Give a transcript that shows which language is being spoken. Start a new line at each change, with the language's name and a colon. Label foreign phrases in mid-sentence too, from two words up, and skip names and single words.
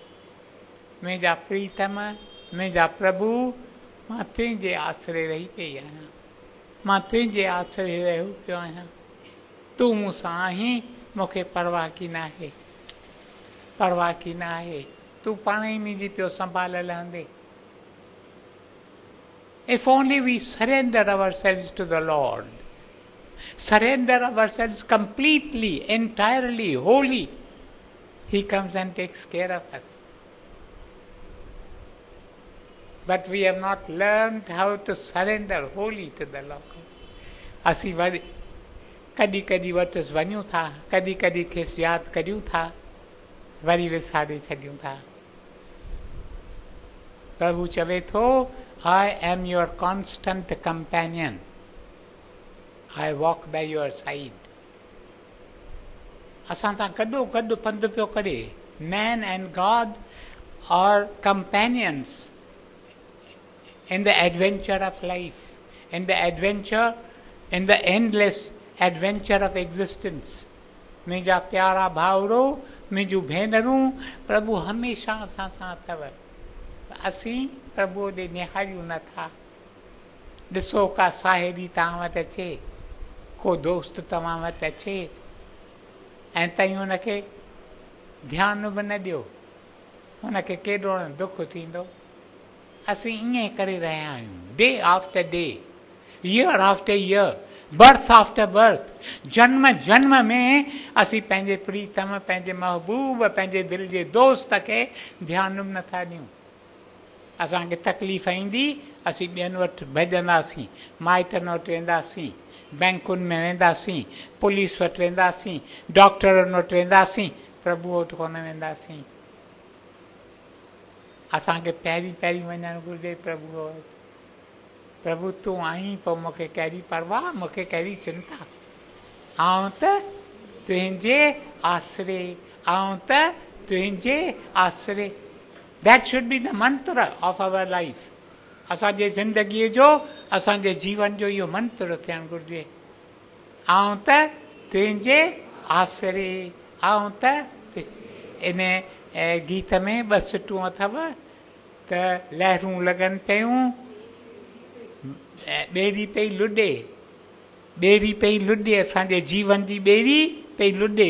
Sindhi: मुंहिंजा प्रीतम, मुंहिंजा प्रभु, मां तुंहिंजे आसरे रही पई आहियां। मां तुंहिंजे आसरे रहियो पियो आहियां। तूं मूंसां आहीं, मूंखे परवाह की न आहे, परवाह की न आहे। तूं पाण ई मुंहिंजी पियो संभाल हंधे।
English: If only we surrender ourselves to the Lord, surrender ourselves completely, entirely, wholly, He comes and takes care of us. But we have not learned how to surrender wholly to the Lord.
Sindhi: असीं वरी कॾहिं कॾहिं वटि वञूं था, कॾहिं कॾहिं खेसि यादि करियूं था, वरी विसारे छॾियूं था। प्रभु चवे थो,
English: I am your constant companion. I walk by your side.
Sindhi: असां सां गॾो गॾु पंधु पियो करे।
English: Man and God are companions in the adventure of life, in the adventure, in the endless adventure of existence.
Sindhi: मुंहिंजा प्यारा भाउरो, मुंहिंजूं भेनरूं, प्रभु हमेशह असां सां अथव। असीं प्रभु ॾे निहारियूं नथा। ॾिसो का साहेड़ी तव्हां वटि अचे, को दोस्त तव्हां वटि अचे ऐं तव्हीं हुनखे ध्यानु बि न ॾियो, हुनखे केॾो न दुख थींदो। असीं ईअं करे रहिया आहियूं,
English: day after day, year after year. birth after birth,
Sindhi: जन्म जन्म में असीं पंहिंजे प्रीतम, पंहिंजे महबूब, पंहिंजे दिलि जे दोस्त खे ध्यानु नथा ॾियूं। असांखे तकलीफ़ ईंदी, असीं ॿियनि वटि भॼंदासीं, माइटनि वटि वेंदासीं, बैंकुनि में वेंदासीं, पुलिस वटि वेंदासीं, डॉक्टरनि वटि वेंदासीं, प्रभु वटि कोन वेंदासीं। असांखे पहिरीं पहिरीं वञणु घुरिजे प्रभु वटि। प्रभु तूं आहीं, पोइ मूंखे कहिड़ी परवाह, मूंखे कहिड़ी चिंता, आऊं त तुंहिंजे आसरे, आऊं त तुंहिंजे आसरे।
English: that should be the mantra of our life.
Sindhi: असांजे ज़िंदगीअ जो, असांजे जीवन जो इहो मंत्र थियणु घुरिजे। आऊं त तुंहिंजे आसरे, आऊं त इन गीत में 2 सिटूं अथव त लहरूं लॻनि पियूं, ॿेड़ी पई लुॾे, ॿेड़ी पई लुॾे, असांजे जीवन जी ॿेड़ी पई लुॾे।